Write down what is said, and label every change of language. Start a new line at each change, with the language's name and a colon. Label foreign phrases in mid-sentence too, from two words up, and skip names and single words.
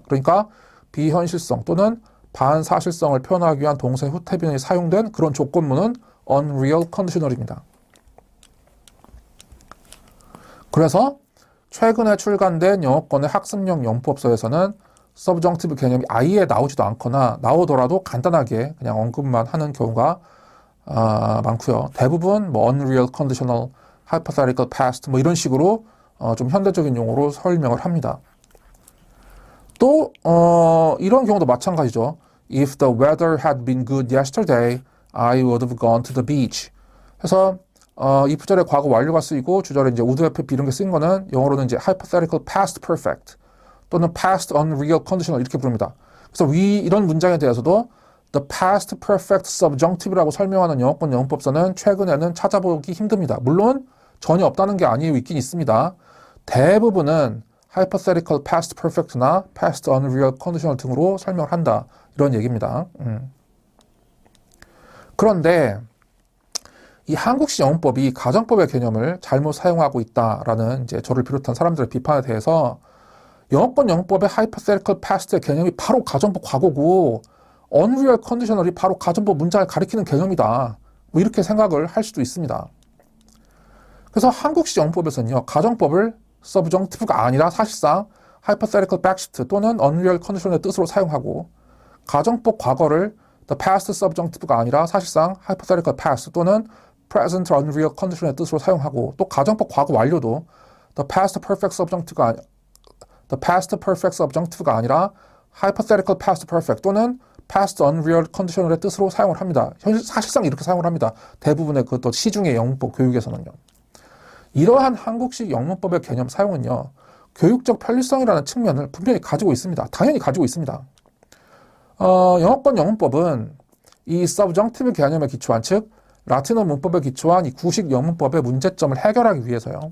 Korean: 그러니까 비현실성 또는 반사실성을 표현하기 위한 동사의 후태 변환이 사용된 그런 조건문은
English: unreal conditional
Korean: 입니다. 그래서 최근에 출간된 영어권의 학습용 영문법서에서는 subjunctive 개념이 아예 나오지도 않거나 나오더라도 간단하게 그냥 언급만 하는 경우가 많고요. 대부분
English: unreal conditional, hypothetical past
Korean: 이런 식으로 좀 현대적인 용어로 설명을 합니다. 또 이런 경우도 마찬가지죠.
English: If the weather had been good yesterday, I would have gone to the beach.
Korean: 그래서 이 부절에 과거 완료가 쓰이고 주절에 이제
English: would have
Korean: 이런 게 쓰인 거는 영어로는 이제
English: hypothetical past perfect
Korean: 또는
English: past unreal conditional
Korean: 이렇게 부릅니다. 그래서 이런 문장에 대해서도
English: the past perfect subjunctive
Korean: 라고 설명하는 영어권 영문법서는 최근에는 찾아보기 힘듭니다. 물론 전혀 없다는 게 아니에요. 있긴 있습니다. 대부분은
English: hypothetical past perfect
Korean: 나
English: past unreal conditional
Korean: 등으로 설명을 한다. 이런 얘기입니다. 그런데 이 한국식 영문법이 가정법의 개념을 잘못 사용하고 있다라는 이제 저를 비롯한 사람들의 비판에 대해서 영어권 영문법의
English: hypothetical past
Korean: 의 개념이 바로 가정법 과거고
English: unreal conditional
Korean: 이 바로 가정법 문장을 가리키는 개념이다. 이렇게 생각을 할 수도 있습니다. 그래서 한국식 영문법에서는요. 가정법을 subjunctive가 아니라 사실상
English: hypothetical backshift
Korean: 또는
English: unreal conditional
Korean: 의 뜻으로 사용하고 가정법 과거를
English: the past subjunctive
Korean: 가 아니라 사실상
English: hypothetical past
Korean: 또는
English: present unreal conditional
Korean: 의 뜻으로 사용하고 또 가정법 과거 완료도
English: the past perfect subjunctive
Korean: 가 아니라
English: hypothetical past perfect
Korean: 또는
English: past unreal conditional
Korean: 의 뜻으로 사용을 합니다. 사실상 이렇게 사용을 합니다. 대부분의 그것도 시중의 영문법 교육에서는요. 이러한 한국식 영문법의 개념 사용은요. 교육적 편리성이라는 측면을 분명히 가지고 있습니다. 당연히 가지고 있습니다. 영어권 영문법은 이 subjunctive 개념에 기초한 즉 라틴어 문법에 기초한 이 구식 영문법의 문제점을 해결하기 위해서요.